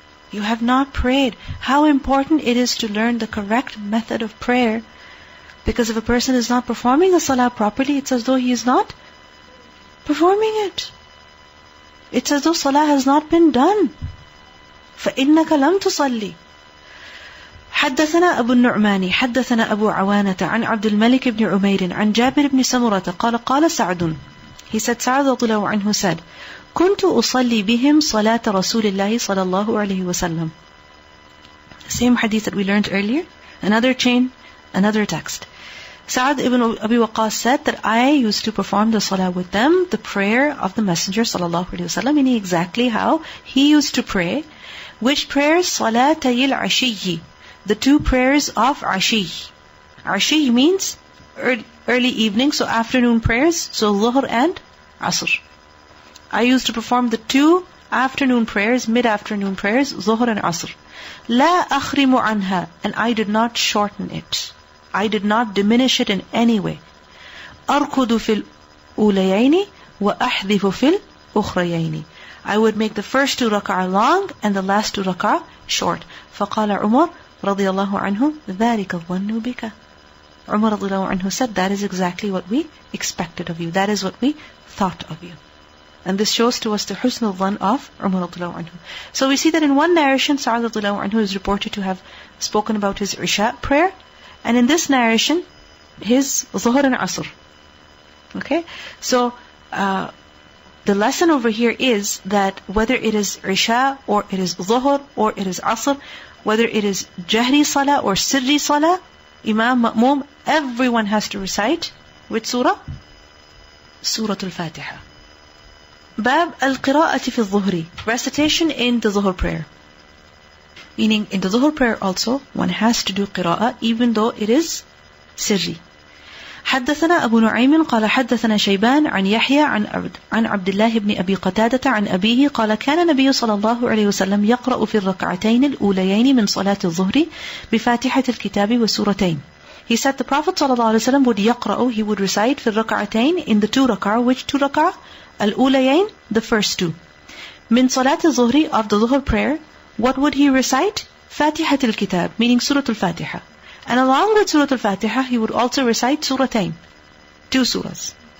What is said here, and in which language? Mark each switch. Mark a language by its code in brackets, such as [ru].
[en] You have not prayed. How important it is to learn the correct method of prayer. Because if a person is not performing the salah properly, it's as though he is not performing it. It's as though salah has not been done. [ar] فإنك لم تصلي. حدثنا أبو النعمان حدثنا أبو عوانة عن عبد الملك بن عمير عن جابر بن سمرة قال سعد. [en] He said, Sa'd radhiyallahu anhu said, [ar] كنت أصلي بهم صلاة رسول الله صلى الله عليه وسلم. [en] Same hadith that we learned earlier, another chain, another text. Sa'ad ibn Abi Waqqas said that I used to perform the salah with them, the prayer of the Messenger sallallahu alaihi wasallam, meaning exactly how he used to pray. Which prayers? Salatayil Ashiyi, the two prayers of Ashi. Ashi means early evening, so afternoon prayers, so Dhuhr and Asr. I used to perform the two afternoon prayers, mid-afternoon prayers, Dhuhr and Asr. [ar] La akhrimu anha, [en] and I did not shorten it. I did not diminish it in any way. [ar] Arkudu fil ulayayni wa ahdhifu fil ukhrayayni. [en] I would make the first two rak'ah long and the last two rak'ah short. [ar] فقال عمر رضي الله عنه ذلك الظن بك. [en] Umar رضي الله عنه said, that is exactly what we expected of you. That is what we thought of you. And this shows to us the husn al-dhan of Umar رضي الله عنه. So we see that in one narration, Sa'ad رضي الله عنه is reported to have spoken about his Isha prayer. And in this narration, his Dhuhr and Asr. Okay? So, the lesson over here is that whether it is Isha, or it is Dhuhr, or it is Asr, whether it is Jahri Salah or Sirri Salah, Imam, Ma'mum, everyone has to recite which surah? Surah Al-Fatiha. [ar] Bab al-Qira'ati fi al-Dhuhri, [en] recitation in the Dhuhr prayer. Meaning, in the Dhuhr prayer also, one has to do qira'ah even though it is sirri. [ar] حدثنا أبو نعيم قال حدثنا شيبان عن يحيى عن عبد الله بن أبي قتادة عن أبيه قال كان النبي صلى الله عليه وسلم يقرأ في الركعتين الأوليين من صلاة الظهر بفاتحة الكتاب وسورتين. [en] He said the Prophet صلى الله عليه وسلم would يقرأ, he would recite [ar] في الركعتين, [en] in the two rak'ah. Which two rak'ah? الأوليين, the first two. [ar] من صلاة الظهر, [en] of the Dhuhr prayer. What would he recite? Fatihat al-Kitab, meaning Surah Al-Fatiha. And along with Surah Al-Fatiha, he would also recite Suratain, two surahs.